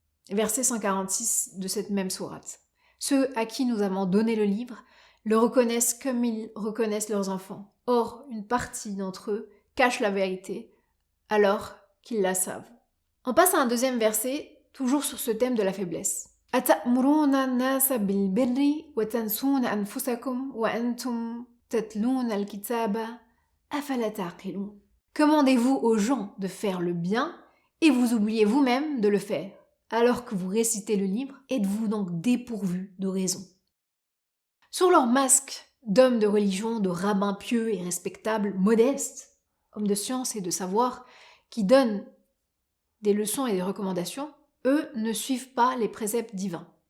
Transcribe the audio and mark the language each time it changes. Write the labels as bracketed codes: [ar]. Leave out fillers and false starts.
[fr] Verset 146 de cette même sourate. Ceux à qui nous avons donné le livre le reconnaissent comme ils reconnaissent leurs enfants. Or, une partie d'entre eux cache la vérité alors qu'ils la savent. On passe à un deuxième verset toujours sur ce thème de la faiblesse. [ar] أتأمرون الناس بالبر وتنسون أنفسكم وأنتم تتلون الكتاب أفلا تعقلون. [fr] Commandez-vous aux gens de faire le bien et vous oubliez vous-même de le faire, alors que vous récitez le livre, êtes-vous donc dépourvus de raison. Sur leur masque d'hommes de religion, de rabbins pieux et respectables, modestes, hommes de science et de savoir, qui donnent des leçons et des recommandations, eux ne suivent pas les préceptes divins.